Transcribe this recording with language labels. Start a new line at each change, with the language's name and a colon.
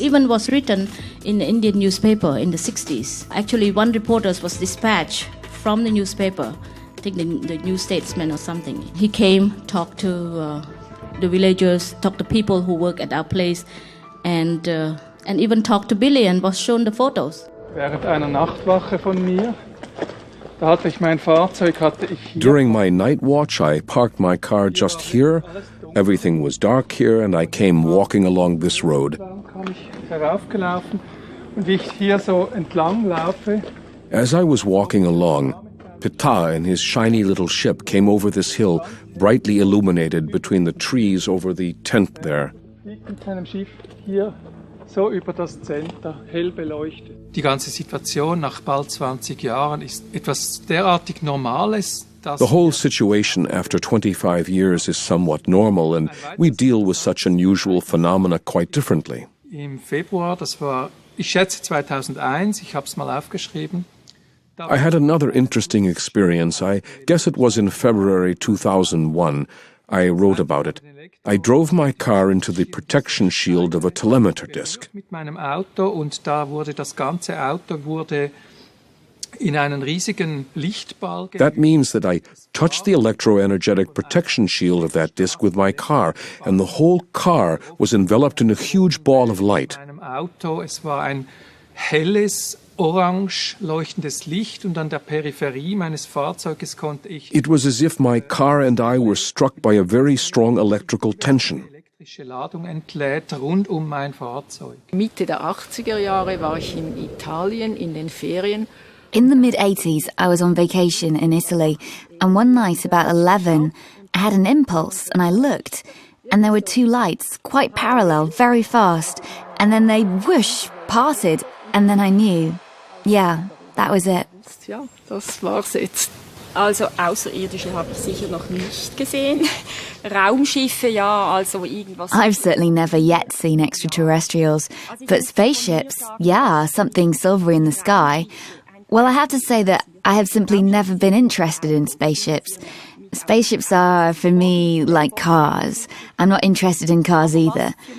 English: Even was written in the Indian newspaper in the 60s. Actually, one reporter was dispatched from the newspaper, I think the New Statesman or something. He came, talked to the villagers, talked to people who work at our place, and even talked to Billy and was shown the photos.
German: Während einer Nachtwache von mir
English: During my night watch, I parked my car just here. Everything was dark here, and I came walking along this road. As I was walking along, Ptah and his shiny little ship came over this hill, brightly illuminated between the trees over the tent there.
German: Die ganze Situation nach bald 20 Jahren ist etwas derartig Normales.
English: The whole situation after 25 years is somewhat normal, and we deal with such unusual phenomena quite differently.
German: Im Februar, das war, ich schätze 2001, ich habe es mal aufgeschrieben.
English: I had another interesting experience. I guess it was in February 2001. I wrote about it. I drove my car into the protection shield of a telemeter disc.
German: Mit meinem Auto und da wurde das ganze Auto in einen riesigen Lichtball.
English: That means that I touched the electroenergetic protection shield of that disc with my car, and the whole car was enveloped in a huge ball of light.
German: In meinem Auto, es war ein helles, orange leuchtendes Licht und an der Peripherie meines Fahrzeuges konnte ich...
English: It was as if my car and I were struck by a very strong electrical tension.
German: Elektrische Ladung entlädt rund mein Fahrzeug. Mitte der 80er Jahre war ich in Italien in den Ferien.
English: In the mid-80s, I was on vacation in Italy, and one night about 11, I had an impulse and I looked, and there were two lights, quite parallel, very fast, and then they, whoosh, parted, and then I knew. Yeah, that was it.
German: Ja, das war's jetzt. Also Außerirdische habe ich sicher noch nicht gesehen. Raumschiffe, ja, also irgendwas.
English: I've certainly never yet seen extraterrestrials, but spaceships, yeah, something silvery in the sky. Well, I have to say that I have simply never been interested in spaceships. Spaceships are, for me, like cars. I'm not interested in cars either.